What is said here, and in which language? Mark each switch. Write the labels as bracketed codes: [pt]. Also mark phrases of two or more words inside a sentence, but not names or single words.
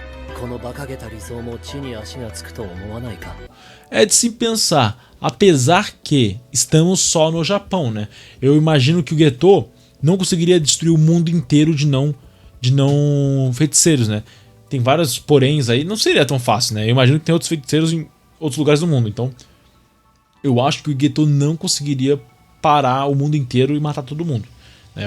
[ja] この馬鹿げた理想も地に足がつくと思わないか。 [pt] É de se pensar, apesar que estamos só no Japão, né? Eu imagino que o Geto não conseguiria destruir o mundo inteiro de não feiticeiros, né? Tem vários poréns aí, não seria tão fácil, né? Eu imagino que tem outros feiticeiros em outros lugares do mundo, então eu acho que o Geto não conseguiria parar o mundo inteiro e matar todo mundo, né?